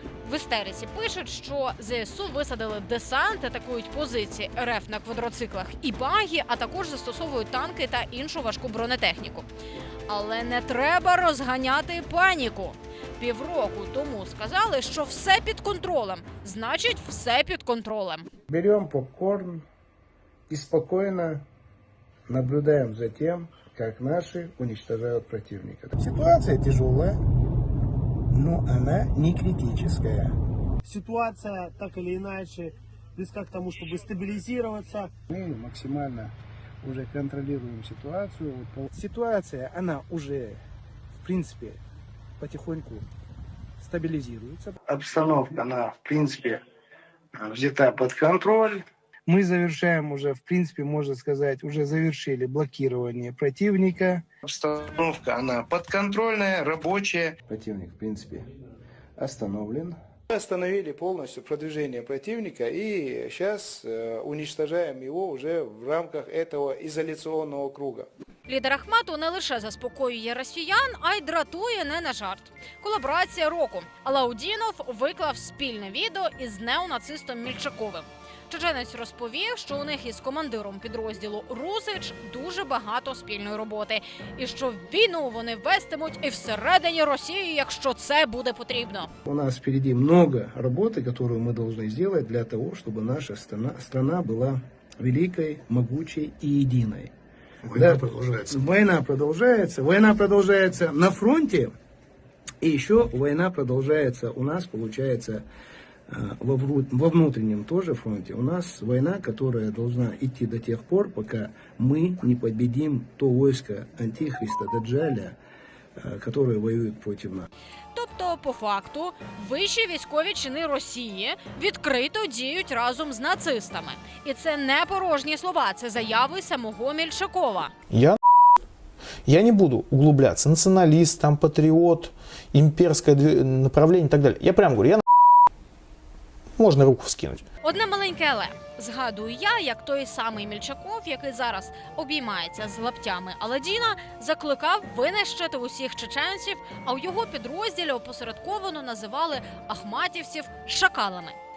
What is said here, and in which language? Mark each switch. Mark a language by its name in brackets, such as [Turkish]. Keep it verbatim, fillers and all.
[Ukrainian] В істериці пишуть, що зе ес у висадили десант, атакують позиції ер еф на квадроциклах і багі, а також застосовують танки та іншу важку бронетехніку. Але не треба розганяти паніку. Півроку тому сказали, що все під контролем. Значить, все під контролем. [Russian] Берем попкорн и спокойно наблюдаем за тем, как наши уничтожают противника. Ситуация тяжелая, но она не критическая. Ситуация так или иначе близка к тому, чтобы стабилизироваться. Мы максимально уже контролируем ситуацию. Вот по- Ситуация, она уже, в принципе, потихоньку стабилизируется. Обстановка, она, в принципе, э, взята под контроль. Мы завершаем уже, в принципе, можно сказать, уже завершили блокирование противника. Обстановка, она подконтрольная, рабочая. Противник, в принципе, остановлен. Мы остановили полностью продвижение противника и сейчас э, уничтожаем его уже в рамках этого изоляционного круга. [Ukrainian] Лідер Ахмату не лише заспокоює росіян, а й дратує не на жарт. Колаборація року. Алаудінов виклав спільне відео із неонацистом Мільчаковим. Чеченець розповів, що у них із командиром підрозділу Русич дуже багато спільної роботи. І що війну вони вестимуть і всередині Росії, якщо це буде потрібно. [Russian] У нас впереди много работы, которую мы должны сделать для того, чтобы наша страна, страна была великой, могучей и единой. Война продолжается. Война продолжается, война продолжается на фронте, и еще война продолжается у нас, получается, э, во вру- во внутреннем тоже фронте. У нас война, которая должна идти до тех пор, пока мы не победим то войско антихриста Даджаля, э, которое воюет против нас. [Ukrainian] Тобто, по факту, вищі військові чини Росії відкрито діють разом з нацистами. І це не порожні слова, це заяви самого Мільчакова. [Russian] Я, я не буду углубляться. Националист, там, патриот, имперское две- направление и так далее. Я прямо говорю, я на... Можно руку вскинуть. [Ukrainian] Одне маленьке але. Згадую я, як той самий Мільчаков, який зараз обіймається з лаптями Аладдіна, закликав винищити усіх чеченців, а у його підрозділі опосередковано називали ахматівців шакалами.